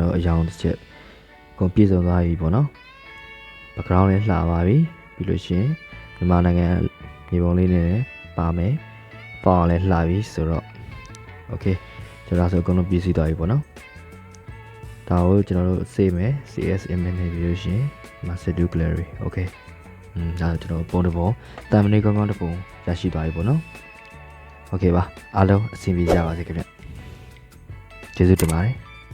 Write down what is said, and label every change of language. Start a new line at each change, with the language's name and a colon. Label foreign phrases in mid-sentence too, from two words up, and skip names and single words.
Burmese: တော်အရောင်တစ်ချက်ကုန်ပြည့်စုံသွားပြီပေါ့နော် background လေးလှပါပြီပြီးလို့ရှိရင်မြန်မာနိုင်ငံမြေပုံလေးနဲ့ပါမယ်ပေါ့လည်းလှပြီဆိုတော့ okay ကျွန်တော်ဆိုအကုန်လုံးပြည့်စုံသွားပြီပေါ့နော်ဒါကိုကျွန်တော်တို့ save မယ်
English: cs image
Burmese: နဲ့ပြီးလို့ရှိရင်ဒီမှာ
English: set to gallery
Burmese: okay ဒါကျွန်တော်ပုံတစ်ပုံတမ်မနေကောင်းကောင်းတစ်ပုံရရှိသွားပြီပေါ့နော် okay ပါအားလုံးအဆင်ပြေကြပါစေခင်ဗျကျေးဇူးတင်ပါတယ်